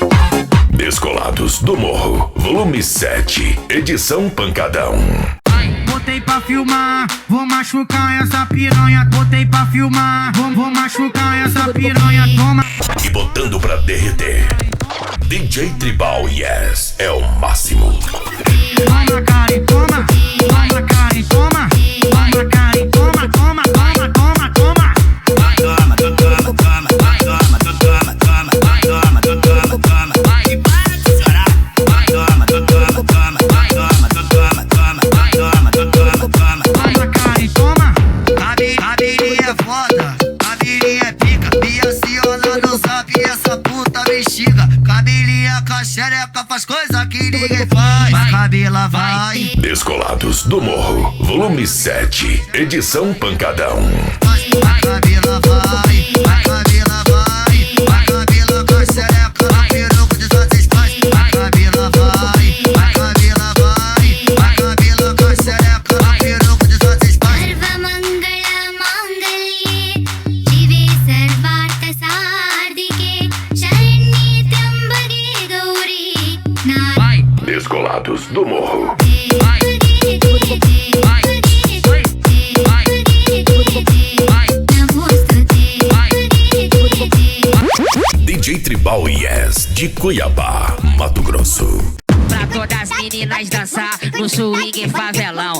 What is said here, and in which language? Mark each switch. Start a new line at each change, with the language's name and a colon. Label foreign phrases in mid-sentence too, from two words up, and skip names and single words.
Portuguese: Descolados do Morro, volume 7, edição Pancadão. botei pra filmar. Vou machucar essa piranha, botei pra filmar. Vou machucar essa piranha, toma. E botando pra derreter. DJ Tribal, yes, é o máximo. Toma, cara, e toma. Toma, cara, e toma. Toma, cara, e toma, toma, toma, toma, toma. Toma, toma, toma, toma, toma, toma, toma, toma, toma, toma. E para de chorar. Toma, toma, toma, toma, toma, toma, toma, toma, toma. Toma, cara, e toma. Cabelinha é foda, cabelinha é pica. E assim olha no zap, essa puta bexiga. Cabelinha com a xereca faz coisa que ninguém faz. Vai, cabela, vai. Descolados do Morro, volume 7, edição Pancadão. Vai, cabela, vai. Vai, cabela, vai. Vai, cabela com a xereca no peruco de suas pais. Vai, cabela, vai. Vai, cabela, vai. Vai, cabela com a xereca no peruco de suas pais.
Sanskrit: सर्वमङ्गलमाङ्गल्ये शिवे सर्वार्थसाधिके शरण्ये त्र्यम्बके गौरी नारायणे
Portuguese: Descolados do Morro. DJ Tribal Yes, de Cuiabá, Mato Grosso. Pra todas as meninas dançar no swing favelão.